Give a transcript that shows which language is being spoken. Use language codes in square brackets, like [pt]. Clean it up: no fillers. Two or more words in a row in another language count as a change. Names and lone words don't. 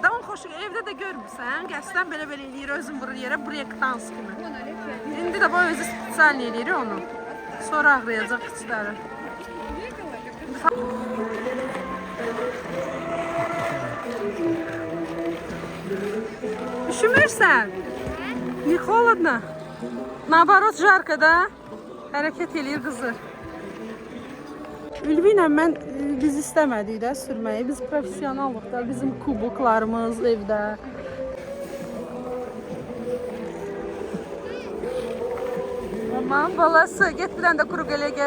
[az] Onun xoşu evdə də görmürsən. Qəsdən belə eləyir özün vurur yerə break dans kimi. İndi də bu özü spesial eləyir onu. Sonra ağrıyacaq qıçları. Üşümürsən? [ru] Не холодно? Наоборот, жарко, да? [az] Hərəkət eləyir qızı. Ülvi ilə biz istəmədik də sürməyi. Biz professionalıq da, bizim kuboklarımız evdə. Aman balası, get bir dənə də kuru gələ gəl.